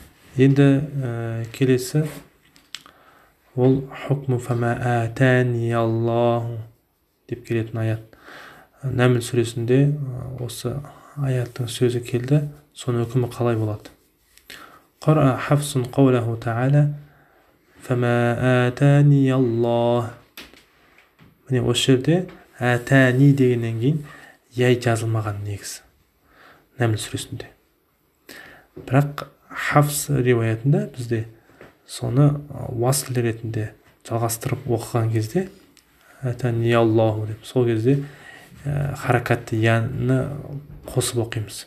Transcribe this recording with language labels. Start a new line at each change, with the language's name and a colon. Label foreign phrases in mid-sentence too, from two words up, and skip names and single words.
Kazakh: Енді келесі ол
Arabic: حكم فما آتاني الله
Kazakh: деп келетін аят. Нәмл сүресінде осы аяттың сөзі келді, соның үкімі қалай болады?
Arabic: قرأ حفص قوله تعالى فما آتاني الله.
Kazakh: Міне осы жерде атани дегеннен кейін яй жазылмаған негізі Нәмл сүресінде. Бірақ Хафс риуаятында бізде соны уасл ретінде жалғастырып оқыған кезде
Arabic: آتاني الله
Kazakh: деп, сол кезде харакатты яны қосып оқимыз.